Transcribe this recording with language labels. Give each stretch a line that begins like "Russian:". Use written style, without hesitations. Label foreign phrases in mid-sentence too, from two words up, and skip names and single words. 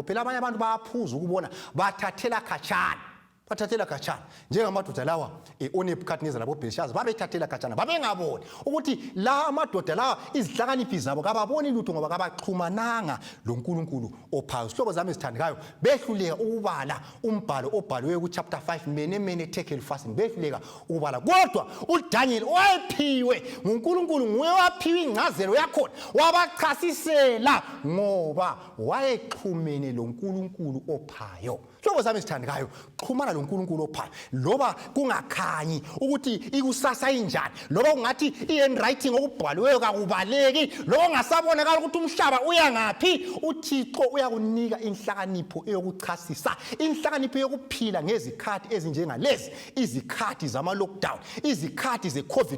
North Ndebele: Phela abanye abantu bayaphuza ukubona, bathathela khatshana, bathathela khatshana njengamadoda lawa oNebukadnezar labo Belishazar babethathela khatshana, babengaboni ukuthi la amadoda lawa izihlakaniphi zabo kababoni lutho ngoba kabaxhumananga lo Nkulunkulu ophayo. Sihlobo zami esithandekayo, behluleka ukubala umbhalo obhaliwe ku chapter 5 mene tackle fasting, behluleka ukubala. Kodwa uDaniel wayephiwe nguNkulunkulu, nguye waphiwa ingcazelo yakhona, wabachasisela ngoba wayexhumene lo Nkulunkulu ophayo. Hlobo zami sithandekayo, xhumana loNkulunkulu ophayo loba kungakhanyi ukuthi ikusasa injani, loba kungathi i-handwriting okubhaliweyo kakubaleki, loba ungasabonakala ukuthi umhlaba uya ngaphi, uThixo uyakunika inhlakanipho eyokuchasisa, inhlakanipho yokuphila ngezikhathi ezinjengalezi, izikhathi zama-lockdown, izikhathi ze-COVID.